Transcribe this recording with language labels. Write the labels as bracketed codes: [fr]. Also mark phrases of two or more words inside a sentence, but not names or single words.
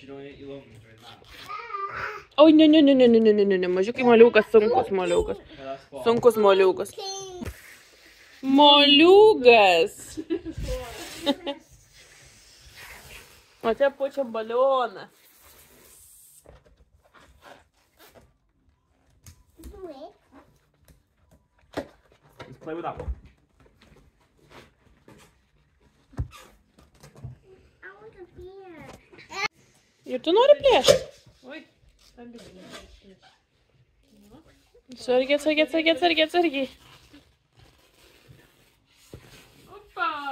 [lt] Oi, ne, mažiukai moliukas, sunkus moliukas. Sunkus moliukas. Moliukas! O čia pučia balioną. [en] Let's play with that one. [lt] Ir tu nori plėšti? Oi, stambiai. Sargiai. Opa!